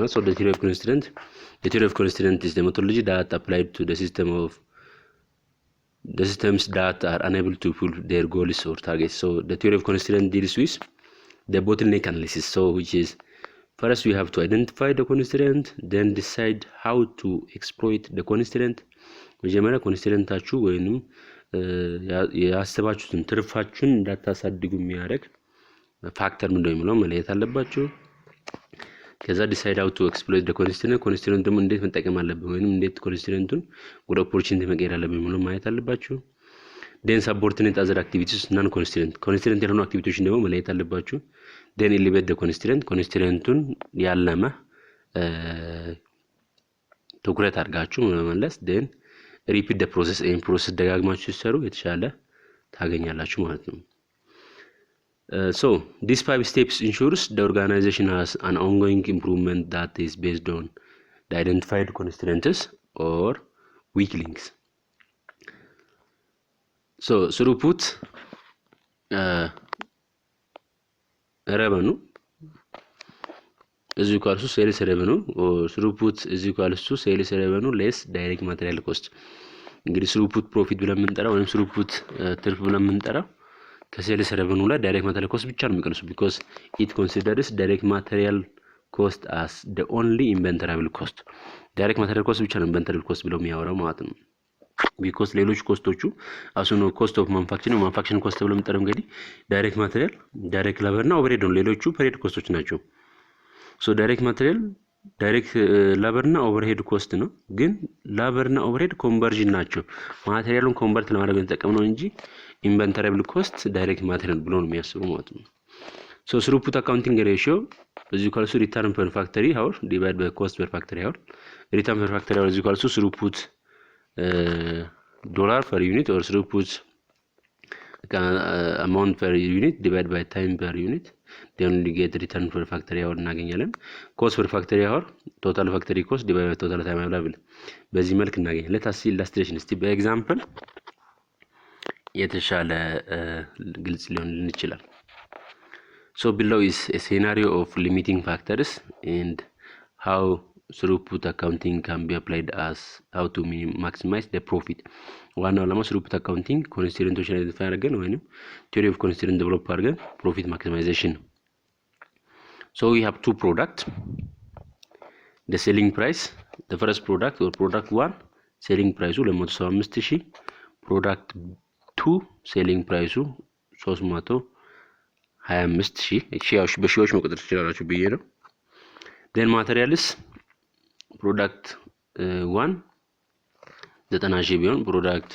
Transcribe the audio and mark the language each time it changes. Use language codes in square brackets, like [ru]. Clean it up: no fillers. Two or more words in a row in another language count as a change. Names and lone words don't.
[en] So the theory of constraint is the methodology that applied to the systems that are unable to fulfill their goals or targets. So the theory of constraint deals with the bottleneck analysis. So which is first we have to identify the constraint, then decide how to exploit the constraint. [am] መጀመሪያ ኮንስትሬንታችሁ ወይንም ያሰባችሁትን ትርፋችሁን እንዳታሳድጉ የሚያደርግ ፋክተር ምንድነው የሚለው መለየት አለባችሁ። ከዛ [en] decide how to exploit the constraint [am] ደግሞ እንዴት መጠቀም አለብን ወይንም እንዴት ኮንስትሬንቱን ወደ ኦፖርቹኒቲ መቀየር አለብን የሚለው ማየት አለባችሁ። [en] then subordinate other activities non constraint [am] ያልሆኑ አክቲቪቲዎችን ደግሞ መለየት አለባችሁ። [en] then elevate the [am] constrainቱን ያለመ ትኩረት አድርጋችሁ መመለስ [en] then repeat the process and process [am] ደጋግማችሁ ሲሰሩ የተሻለ ታገኛላችሁ ማለት ነው። [en] So these 5 steps ensures the organization has an ongoing improvement that is based on the identified constraints or weak links. So throughput revenue is equal to sales revenue, or throughput is equal to sales revenue less direct material cost. እንግዲህ throughput profit [am] ብለን የምንጠራው ወይም [en] throughput [am] ትርፍ ብለን የምንጠራው ከሴልስ [en] revenue ላይ direct material cost [am] ብቻ ነው የሚቀንሱ [en] because it considers direct material cost as the only inventoriable cost. direct material cost [am] ብቻ ነው [en] inventoriable cost [am] ብለው የሚያወራው ማለት ነው [en] because [am] ሌሎች ኮስቶቹ አሱኖ [en] cost of manufacturing cost [am] ብለው የምንጠራው እንግዲህ [en] direct material direct labor እና overhead [am] ነው። ሌሎቹ [en] period [am] ኮስቶች ናቸው። [en] so direct material direct labor እና overhead cost [am] ነው። ግን [en] labor እና overhead conversion [am] ናቸው። ማቴሪያሉን ኮንቨርት ለማድረግ ተጠቅመው እንጂ [en] inventoriable cost direct material [am] ብሎ ነው የሚያስቡ ማለት ነው። [en] so throughput accounting ratio is equal to return per factory hour divided by cost per factory hour. return per factory hour is equal to throughput dollar per unit or throughput amount per unit divided by time per unit. then we get return per factory hour እናገኛለን። cost per factory hour total factory cost divided by total time available [am] በዚህ መልክ እናገኛለን። [en] let us see illustration [am] እስቲ በኤግዛምፕል የተሻለ ግልጽ ሊሆን ይችላል። [en] so below is a scenario of limiting factors and how throughput accounting can be applied as how to maximize the profit. [am] ዋናው ዓላማ [en] throughput accounting [am] ኮንስትሬንቶችን አይደንቲፋይ አድርገን ወይንም [en] theory of constraint develop አድርገን profit maximization. so we have two products, the selling price, the first product or product 1 selling price 275000 product 2 selling price [am] 325000 እሺ በሺዎች መቁጠር ትችላላችሁ ብዬ ነው። then [en] materials product [am] 1 90000 ቢሆን ፕሮዳክት